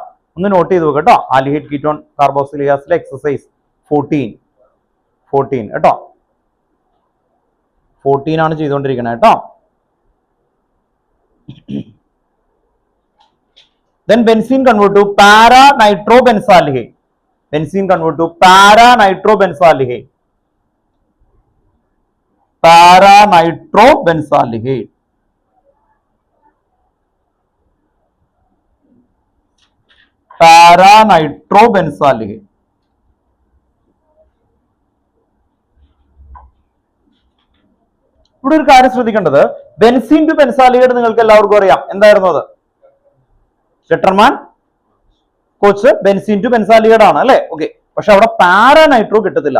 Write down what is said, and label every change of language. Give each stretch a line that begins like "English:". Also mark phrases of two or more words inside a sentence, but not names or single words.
Malayalam: ഒന്ന് നോട്ട് ചെയ്ത് നോക്കുക കേട്ടോ.
English: aldehyde ketone carboxylic acid exercise 14 കേട്ടോ.
Malayalam: 14 ആണ് ചെയ്തുകൊണ്ടിരിക്കുന്നത് കേട്ടോ.
English: Then benzene convert to para-nitrobenzaldehyde. Benzene convert to para-nitrobenzaldehyde. Para-nitrobenzaldehyde. Para-nitrobenzaldehyde.
Malayalam: ഇവിടെ ഒരു കാര്യം ശ്രദ്ധിക്കേണ്ടത്,
English: benzene to benzaldehyde
Malayalam: നിങ്ങൾക്ക് എല്ലാവർക്കും അറിയാം. എന്തായിരുന്നു അത്?
English: Gattermann Koch benzene to benzaldehyde
Malayalam: ആണ് അല്ലെ? ഓക്കെ. പക്ഷെ അവിടെ പാരാനൈട്രോ കിട്ടത്തില്ല.